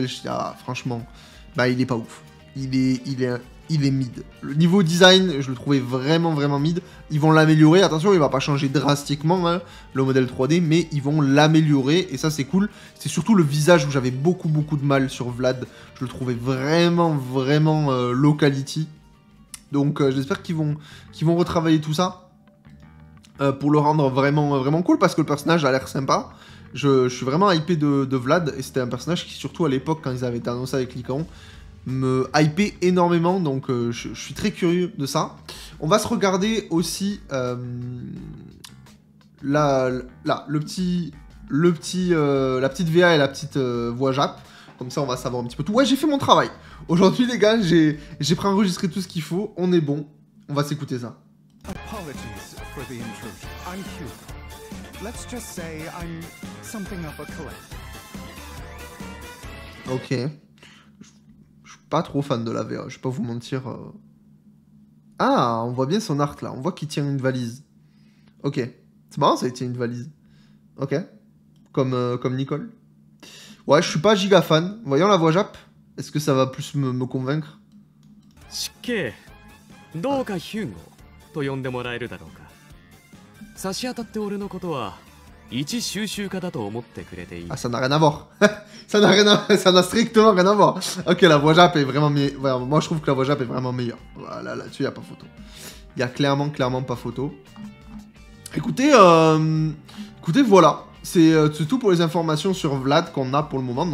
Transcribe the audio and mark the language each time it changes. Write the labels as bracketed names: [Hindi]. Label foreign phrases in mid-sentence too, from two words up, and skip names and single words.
[French] Je me suis dit, ah, franchement, il est pas ouf. Il est mid. Le niveau design, je le trouvais vraiment mid. Ils vont l'améliorer. Attention, il va pas changer drastiquement, hein, le modèle 3D, mais ils vont l'améliorer. Et ça, c'est cool. C'est surtout le visage où j'avais beaucoup de mal sur Vlad. Je le trouvais vraiment [English] low quality. [French] Donc, j'espère qu'ils vont retravailler tout ça pour le rendre vraiment cool, parce que le personnage a l'air sympa. Je suis vraiment hypé de Vlad, et c'était un personnage qui, surtout à l'époque, quand ils avaient été annoncés avec Lycaon, me hypait énormément, donc je suis très curieux de ça. On va se regarder aussi la petite VA et la petite voix Jap, comme ça on va savoir un petit peu tout. Ouais, j'ai fait mon travail. Aujourd'hui les gars, j'ai préenregistré tout ce qu'il faut, on est bon, on va s'écouter ça. [English] Apologies for the intrusion. I'm Cuba. Let's just say I'm something of a collector. [French] Ok. Je suis pas trop fan de la VA, je vais pas vous mentir. Ah, on voit bien son art là, on voit qu'il tient une valise. Ok. C'est marrant ça, il tient une valise. Ok. Comme Nicole. Ouais, je suis pas giga fan. Voyons la voix Jap. Est-ce que ça va plus me convaincre? [Japanese] シケ、どうかHugoと呼んでもらえるだろうか. 差し当たって俺のことは一収集家だと思ってくれていい. [French] Ah, ça n'a rien à voir. ça n'a strictement rien à voir. Ok, la voix Jap est vraiment meilleure. Moi, je trouve que la voix Jap est vraiment meilleure. Voilà, là-dessus, il n'y a pas photo. Il y a clairement pas photo. Écoutez, voilà. C'est tout pour les informations sur Vlad qu'on a pour le moment.